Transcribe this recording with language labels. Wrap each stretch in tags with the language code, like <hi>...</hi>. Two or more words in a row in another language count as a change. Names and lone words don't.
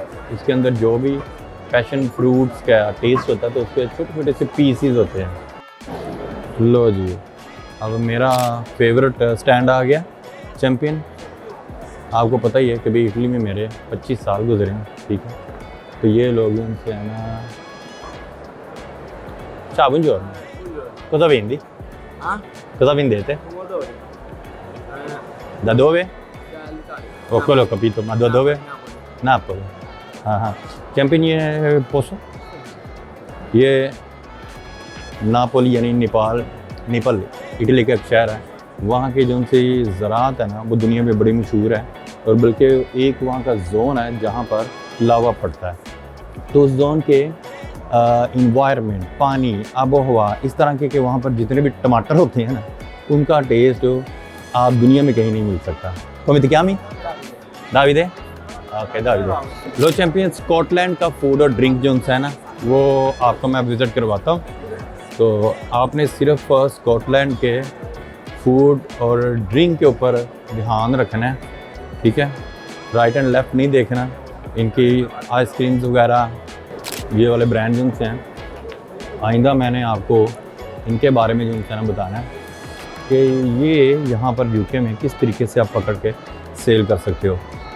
<ur>اس کے اندر جو بھی</ur> <en>passion fruits</en> <ur>کا ٹیسٹ ہوتا ہے تو اس کے چھوٹے چھوٹے سے پیسیز ہوتے ہیں. لو جی، اب میرا</ur> <en>favorite stand</en> <ur>آ گیا چیمپئن. آپ کو پتا ہی ہے کہ بھائی اٹلی میں میرے 25 سال گزرے ہیں، ٹھیک ہے. تو یہ لوگ ان سے ہے نا</ur> <it>ciao buongiorno, cosa vendi? Ah? Cosa vendete? Pomodori. Da dove? Dall'Italia. O quello ho capito, ma da dove? Napoli.</it> <ur>ہاں چیمپئن یہ پوسو یہ ناپولی یعنی نیپال اٹلی کا ایک شہر ہے. وہاں کی جو ان سے زراعت ہے نا وہ دنیا میں بڑی مشہور ہے اور بلکہ ایک وہاں کا زون ہے جہاں پر لاوا پڑتا ہے. تو اس زون کے انوائرمنٹ، پانی، آبو ہوا اس طرح کے وہاں پر جتنے بھی ٹماٹر ہوتے ہیں نا ان کا ٹیسٹ جو آپ دنیا میں کہیں نہیں مل سکتا.</ur> <it>Come ti chiami? Davide?</it> <ur>اوکے داویدے. لو چیمپئن سکاٹ لینڈ کا فوڈ اور ڈرنک جو ہے نا وہ آپ کو میں وزٹ کرواتا ہوں. تو آپ نے صرف سکاٹ لینڈ کے فوڈ اور ڈرنک کے اوپر دھیان رکھنا ہے، ٹھیک ہے.</ur> <en>right and left</en> <ur>نہیں دیکھنا۔ ان کی آئس کریمز وغیرہ یہ والے برانڈ جو ہیں، آئندہ میں نے آپ کو ان کے بارے میں جو ہے نا بتانا ہے کہ یہ یہاں پر یوکے میں کس طریقے سے آپ پکڑ کے سیل کر سکتے ہو.</ur>